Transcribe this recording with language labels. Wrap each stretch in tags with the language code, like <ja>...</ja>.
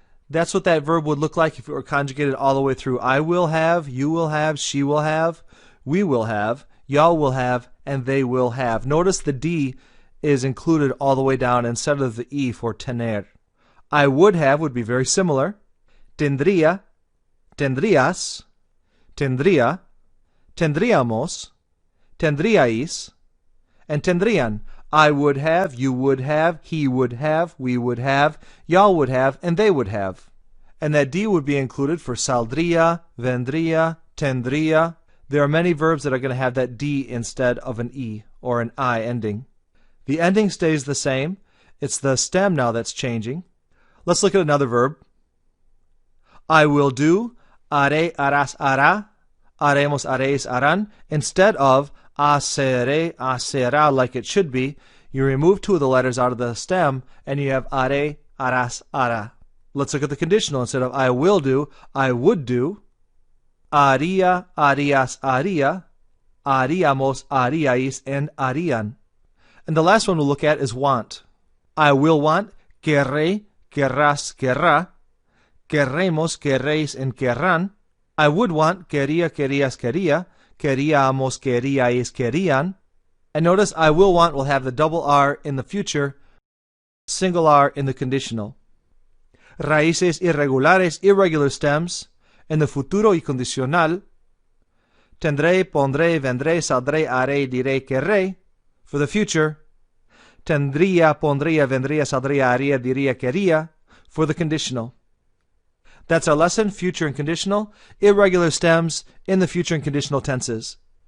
<en>That's what that verb would look like if it were conjugated all the way through. I will have, you will have, she will have, we will have, y'all will have, and they will have. Notice the D is included all the way down instead of the E for tener. I would have would be very similar.</en> <es>Tendría, tendrías, tendría, tendríamos, tendríais, and tendrían.</es> <en>I would have, you would have, he would have, we would have, y'all would have, and they would have. And that D would be included for</en> <es>saldría, vendría, tendría.</es> <en>There are many verbs that are going to have that D instead of an E or an I ending. The ending stays the same. It's the stem now that's changing. Let's look at another verb. I will do,</en> <es>haré, harás, hará, haremos, haréis, harán.</es> <en>Instead of</en> <es>haceré, hacerá</es> <en>like it should be, you remove two of the letters out of the stem and you have</en> <es>haré, harás, hará.</es> <en>Let's look at the conditional. Instead of I will do, I would do.</en> <es>Haría, harías, haría, haríamos, haríais,</es> <en>and</en> <es>harían.</es> <en>And the last one we'll look at is want. I will want,</en> <es>Querré, querrás, querrá. Querremos, querréis, and querrán.</es> <en>I would want,</en> <es>quería, querías, quería. Queríamos, queríais, querían.</es> <en>And notice I will want will have the double R in the future, single R in the conditional.</en> <es>Raíces irregulares,</es> <en>irregular stems, in the</en> <es>futuro y condicional. Tendré, pondré, vendré, saldré, haré, diré, querré,</es> <en>for the future.</en> <es>Tendría, pondría, vendría, saldría, haría, diría, quería,</es> <en>for the conditional. That's our lesson, future and conditional, irregular stems in the future and conditional tenses.</en>